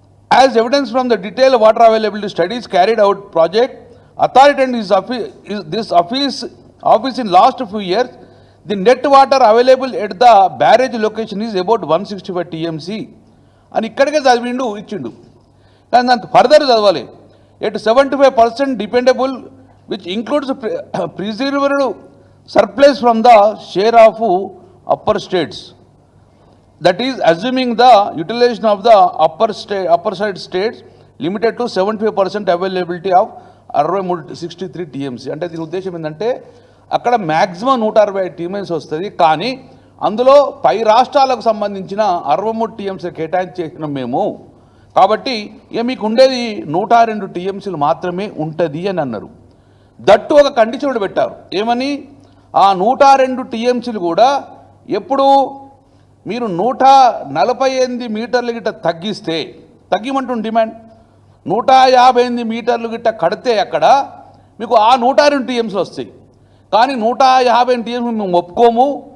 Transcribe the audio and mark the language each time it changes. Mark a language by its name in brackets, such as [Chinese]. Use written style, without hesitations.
[English] as evidence from the detail water availability studies carried out project authority and this office in last few years the net water available at the barrage location is about 165 TMC [Telugu] అని ఇక్కడికే చదివిండు, ఇచ్చిండు. కానీ దాంతో further చదవాలి. [English] At 75% dependable which includes preserved surplus from the share of upper states, that is assuming the utilization of the upper side states limited to 75% availability of 63 TMC. [Telugu] అంటే దీని ఉద్దేశం ఏంటంటే అక్కడ మ్యాక్సిమం 160 TMC వస్తుంది, కానీ అందులో పై రాష్ట్రాలకు సంబంధించిన 63 TMC కేటాయించేసినాం మేము. కాబట్టి ఇక మీకు ఉండేది 102 TMCలు మాత్రమే ఉంటుంది అని అన్నారు. దట్టు ఒక కండిషన్ కూడా పెట్టారు. ఏమని? ఆ 102 టీఎంసీలు కూడా ఎప్పుడు మీరు 148 మీటర్లు గిట్ట తగ్గిస్తే, తగ్గిమంటుంది డిమాండ్, 158 మీటర్లు గిట్ట కడితే అక్కడ మీకు ఆ 102 టీఎంసీలు వస్తాయి. కానీ 150 టీఎంసీ మేము ఒప్పుకోము,